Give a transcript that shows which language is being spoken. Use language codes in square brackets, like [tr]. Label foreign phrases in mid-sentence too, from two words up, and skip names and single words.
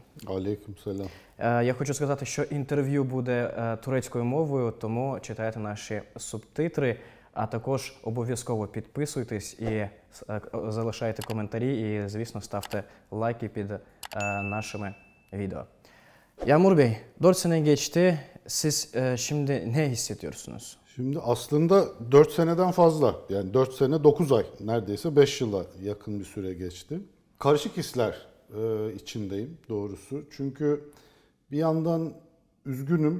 [ar] عليكم سلام. [uk] Я хочу сказати, що інтерв'ю буде турецькою мовою, тому читайте наші субтитри, а також обов'язково підписуйтесь і залишайте коментарі і, звісно, ставте лайки під нашими відео. [tr] Yağmur Bey, 4 sene geçti. Siz şimdi ne hissediyorsunuz? Şimdi aslında 4 seneden fazla, yani 4 sene 9 ay, neredeyse 5 yıla yakın bir süre geçti. Karışık hisler içindeyim doğrusu. Çünkü bir yandan üzgünüm.